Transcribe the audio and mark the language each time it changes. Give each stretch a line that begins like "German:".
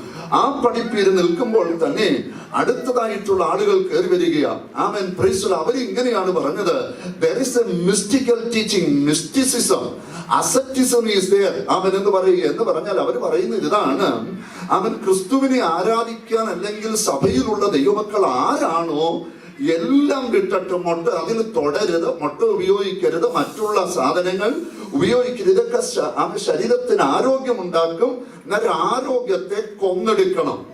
Malayalam: ആ പഠിപ്പിൽ നിൽക്കുമ്പോൾ തന്നെ അടുത്തതായിട്ടുള്ള ആളുകൾ കയറി വരികയാണ്. അവരിങ്ങനെയാണ് പറഞ്ഞത്,
English: there is a mystical teaching, mysticism, asceticism is there.
Malayalam: എന്ന് പറഞ്ഞാൽ അവർ പറയുന്നത് ഇതാണ്, ക്രിസ്തുവിനെ ആരാധിക്കാൻ അല്ലെങ്കിൽ സഭയിലുള്ള ദൈവമക്കൾ ആരാണോ എല്ലാം വിട്ടിട്ട് അതിൽ തുടരുത്, ഉപയോഗിക്കരുത്, മറ്റുള്ള സാധനങ്ങൾ ഉപയോഗിക്കരുത്. ഇതൊക്കെ ശരീരത്തിന് ആരോഗ്യമുണ്ടാക്കും. എന്നാൽ ആരോഗ്യത്തെ കൊന്നെടുക്കണം.